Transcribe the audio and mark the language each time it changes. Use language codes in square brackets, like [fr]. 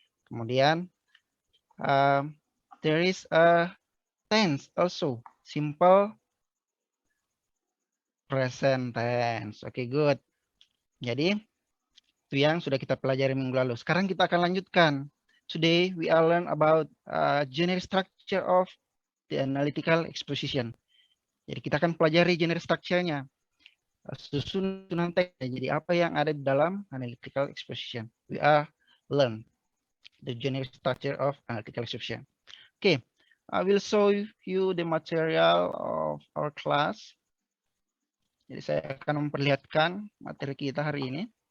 [en] Kemudian there is a tense also, simple present tense. Oke, good. [id] Jadi itu yang sudah kita pelajari minggu lalu. Sekarang kita akan lanjutkan. [en] Today we are learn about generic structure of the analytical exposition. [id] Jadi kita akan pelajari generic structure-nya. Susunan teks. Jadi apa yang ada di dalam analytical exposition. [en] We are learn the generic structure of analytical exposition. Okay, I will show you the material of our class. [id] Jadi saya akan memperlihatkan materi kita hari ini.